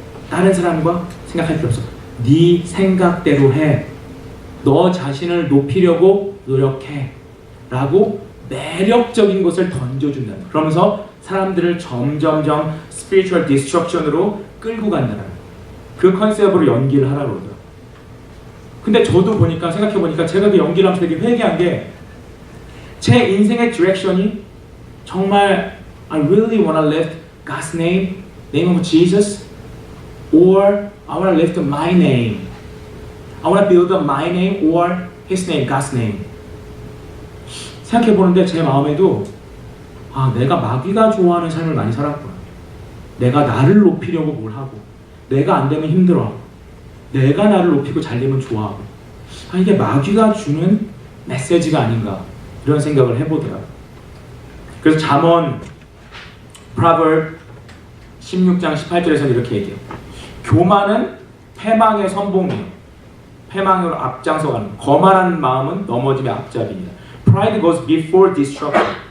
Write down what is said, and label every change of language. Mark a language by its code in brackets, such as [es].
[ko] 다른 사람과 생각할 필요 없어. 네 생각대로 해. 너 자신을 높이려고 노력해. 라고 매력적인 것을 던져준다는 거예요. 그러면서 사람들을 점점점 spiritual destruction으로 끌고 간다는 거예요. 그 컨셉으로 연기를 하라고 그러더라고요. 근데 저도 보니까 생각해보니까 제가 그 연기를 하면서 되게 회개한 게 제 인생의 디렉션이 정말 [en] I really want to lift God's name, name of Jesus, or I want to lift my name. I want to build up my name or His name, God's name. [ko] 생각해보는데 제 마음에도 내가 마귀가 좋아하는 삶을 많이 살았구나. 내가 나를 높이려고 뭘 하고 내가 안 되면 힘들어하고 내가 나를 높이고 잘 되면 좋아하고 이게 마귀가 주는 메시지가 아닌가 이런 생각을 해보더라고요. 그래서 잠언 Proverb 16장 18절에서는 이렇게 얘기해요. 교만은 패망의 선봉이에요. 패망으로 앞장서가는 거만한 마음은 넘어짐의 앞잡이입니다. [en] Pride goes before destruction.